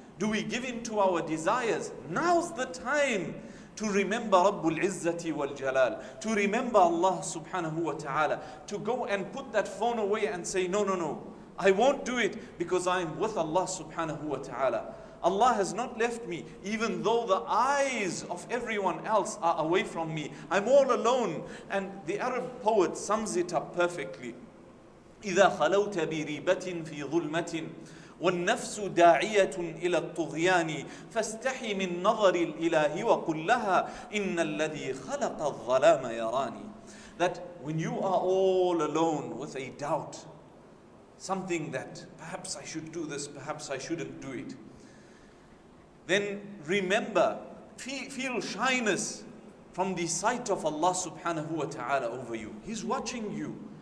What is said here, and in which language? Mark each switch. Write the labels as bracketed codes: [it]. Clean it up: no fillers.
[en] Do we give in to our desires? Now's the time to remember Rabbul Izzati wal Jalal, to remember Allah subhanahu wa ta'ala, to go and put that phone away and say, no, no, no, I won't do it because I'm with Allah subhanahu wa ta'ala. Allah has not left me, even though the eyes of everyone else are away from me. I'm all alone. And the Arab poet sums it up perfectly. [ar] إذا خلوت بريبة في ظلمة والنفس داعية إلى الطغيان فاستحي من نظر الإله وقل لها إن الذي خلق الظلام يراني. [en] That when you are all alone with a doubt, something that perhaps I should do this, perhaps I shouldn't do it, then remember, feel shyness from the sight of Allah subhanahu wa ta'ala over you. He's watching you.